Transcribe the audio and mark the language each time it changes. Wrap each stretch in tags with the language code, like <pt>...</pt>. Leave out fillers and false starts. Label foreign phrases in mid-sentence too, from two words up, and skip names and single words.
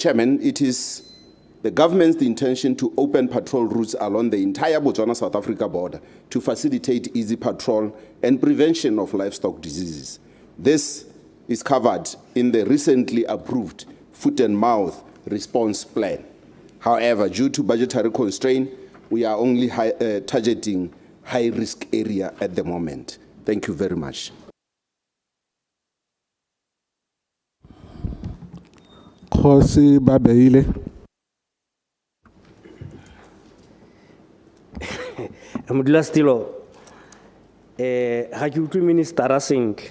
<en>Chairman, it is the government's intention to open patrol routes along the entire Botswana-South Africa border to facilitate easy patrol and prevention of livestock diseases. This is covered in the recently approved foot and mouth response plan. However, due to budgetary constraint, we are only targeting high-risk area at the moment. Thank you very much.</en> <tn>Dikgosi ba beile. Modulasetulo, ha ke utlwe ministera sentle.</tn>